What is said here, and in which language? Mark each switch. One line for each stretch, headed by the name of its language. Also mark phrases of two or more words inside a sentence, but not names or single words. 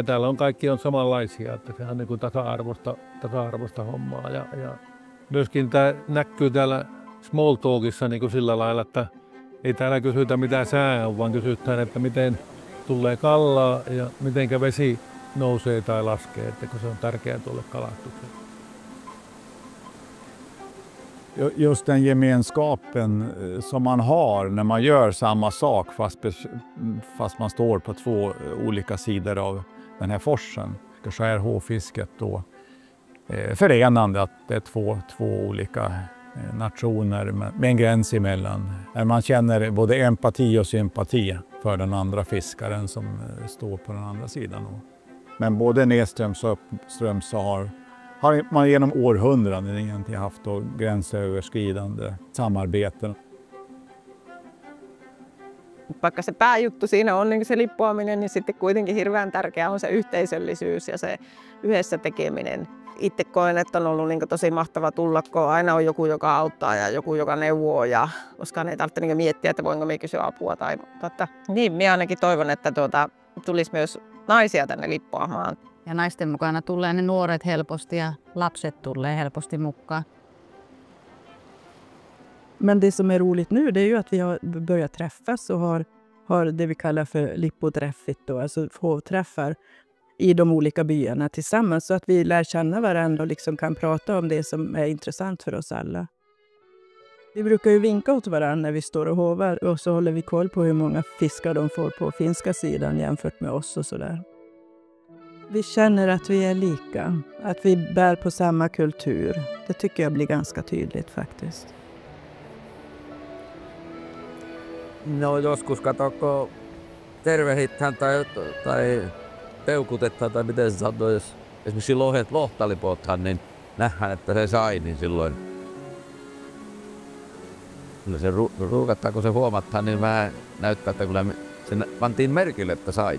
Finnish: Täällä on kaikki on samanlaisia, että se on tasa-arvoista hommaa. Ja myöskin tämä näkyy täällä
English: small talkissa
Finnish: sillä lailla, että ei täällä kysytä mitä sää on, vaan kysytään, että miten tulee kallaa ja miten vesi nousee tai laskee, että kun se on tärkeää tuolle kalastukselle.
Swedish: Just den gemenskapen som man har när man gör samma sak fast man står på 2 olika sidor av den här forsen. Så är hovfisket då förenande att det är två olika nationer med en gräns emellan. Man känner både empati och sympati för den andra fiskaren som står på den andra sidan. Men både nedströms och uppströms så har man genom århundraden egentligen haft gränsöverskridande samarbeten.
Finnish: Vaikka se pääjuttu siinä on niin se lippoaminen, niin sitten kuitenkin hirveän tärkeää on se yhteisöllisyys ja se yhdessä tekeminen. Itse koen, että on ollut tosi mahtava tulla, kun aina on joku, joka auttaa ja joku, joka neuvoo. Ja koskaan ei tarvitse miettiä, että voinko minä kysyä apua. Niin, minä ainakin toivon, että tulisi myös naisia tänne lippoamaan. Ja naisten mukana tulee ne nuoret helposti ja lapset tulee helposti mukaan.
Swedish: Men det som är roligt nu, det är ju att vi har börjat träffas och har det vi kallar för lippoträffigt då, alltså hovträffar i de olika byarna tillsammans så att vi lär känna varandra och liksom kan prata om det som är intressant för oss alla. Vi brukar ju vinka åt varandra när vi står och hovar och så håller vi koll på hur många fiskar de får på finska sidan jämfört med oss och sådär. Vi känner att vi är lika, att vi bär på samma kultur. Det tycker jag blir ganska tydligt faktiskt.
Finnish: No joskus katsokko tervehditään tai peukutetaan tai miten se sanoo, jos esimerkiksi lohtalipothan, niin nähdään, että se sai, niin silloin kyllä se ruukataan, kun se huomataan, niin vähän näyttää, että kyllä se pantiin merkille, että sai.